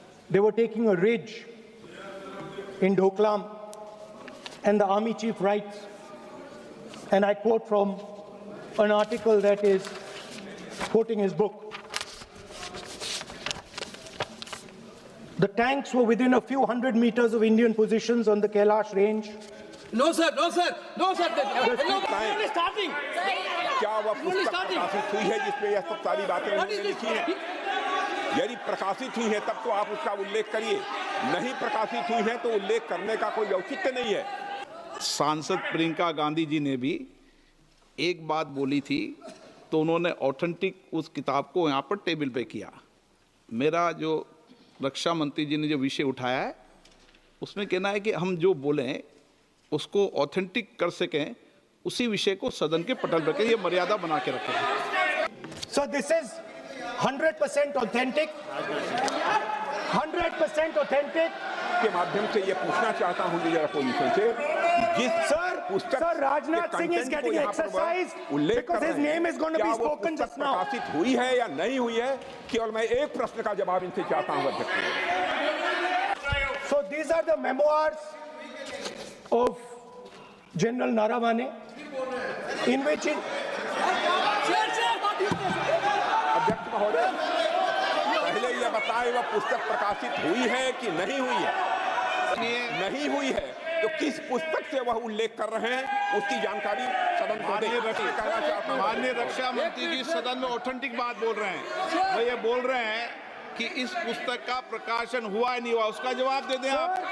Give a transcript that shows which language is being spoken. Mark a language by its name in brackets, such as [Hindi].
[English] They were taking a ridge in Doklam, and the army chief writes, and I quote from an article that is quoting his book. The tanks were within a few hundred meters of Indian positions on the Kailash range. No, sir. No, sir. No, sir. Only starting. [Hindi] क्या वह पुस्तक प्रकाशित हुई है जिसमें यह सब सारी बातें उन्होंने लिखी हैं? यदि प्रकाशित हुई है तब तो आप उसका उल्लेख करिए, नहीं प्रकाशित हुई है तो उल्लेख करने का कोई औचित्य नहीं है। सांसद प्रियंका गांधी जी ने भी एक बात बोली थी, तो उन्होंने ऑथेंटिक उस किताब को यहाँ पर टेबल पे किया। मेरा जो रक्षा मंत्री जी ने जो विषय उठाया है, उसमें कहना है कि हम जो बोलें उसको ऑथेंटिक कर सकें, उसी विषय को सदन के पटल पर ये मर्यादा बना के रखें। [English] So this is 100% authentic. 100% authentic. [Hindi] के माध्यम से ये पूछना चाहता हूँ लीडर अपोजिशन से, जिस पुस्तक [English] Sir, Rajnath Singh is getting exercised because his name is going to be spoken just now. [Hindi] प्रकाशित हुई है या नहीं हुई है, केवल मैं एक प्रश्न का जवाब इनसे चाहता हूँ अध्यक्ष। [English] So these are the memoirs of General Naravane, in which he... [Hindi] अध्यक्ष महोदय, पहले ये बताएं वह पुस्तक प्रकाशित हुई है कि नहीं हुई है? नहीं हुई है तो किस पुस्तक से वह उल्लेख कर रहे हैं, उसकी जानकारी सदन को दें। माननीय रक्षा मंत्री जी सदन में ऑथेंटिक बात बोल रहे हैं। वो ये बोल रहे हैं कि इस पुस्तक का प्रकाशन हुआ है नहीं हुआ, उसका जवाब दे दें आप।